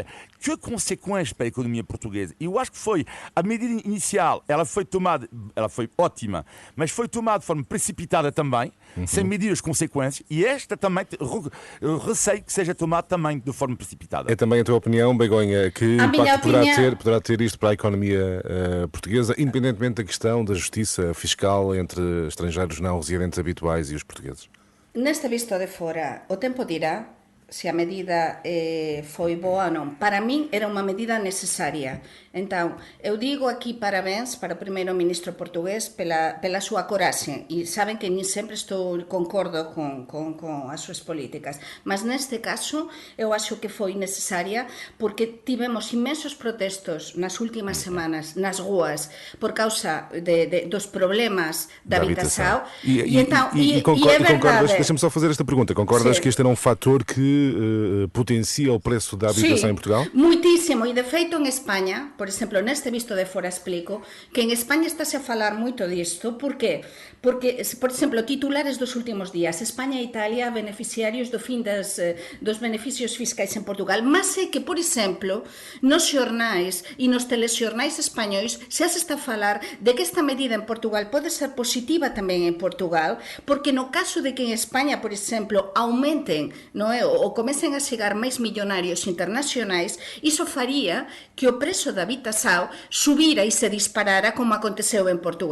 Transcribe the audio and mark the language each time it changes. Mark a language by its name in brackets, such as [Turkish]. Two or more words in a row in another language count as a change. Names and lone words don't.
[Portuguese] Que consequências para a economia portuguesa? Eu acho que foi a medida inicial, ela foi ótima, mas foi tomada de forma precipitada também, sem medir as consequências, e esta também receio que seja tomada também de forma precipitada. É também a tua opinião, Begonha, que impacto poderá ter isto para a economia portuguesa, independentemente da questão da justiça fiscal entre estrangeiros não residentes habituais e os portugueses? [Galician] Neste visto de fora, o tempo dirá se a medida foi boa ou non. Para min era unha medida necesaria. Entón, eu digo aquí parabéns para o primeiro-ministro portugués pela súa coraxe. E saben que nin sempre concordo con as súas políticas. Mas neste caso, eu acho que foi necesaria porque tivemos imensos protestos nas últimas semanas nas ruas por causa dos problemas da habitação. [Portuguese] E concordas, deixa-me só fazer esta pergunta, concordas que este era um fator que potencia o preço da habitação em Portugal? Muitíssimo. [Galician] Moitísimo, e de feito en España, por exemplo, neste visto de fora explico, que en España estáse a falar moito disto, por qué? Porque, por exemplo, titulares dos últimos días, España e Italia beneficiarios do fin dos beneficios fiscais en Portugal, mas é que, por exemplo, nos xornais e nos telexornais españois xa se está a falar de que esta medida en Portugal pode ser positiva tamén en Portugal, porque no caso de que en España, por exemplo, aumenten, non é, ou comecen a chegar máis millonarios internacionais, iso faría que o prezo da habitación subira e se disparara como aconteceu en Portugal.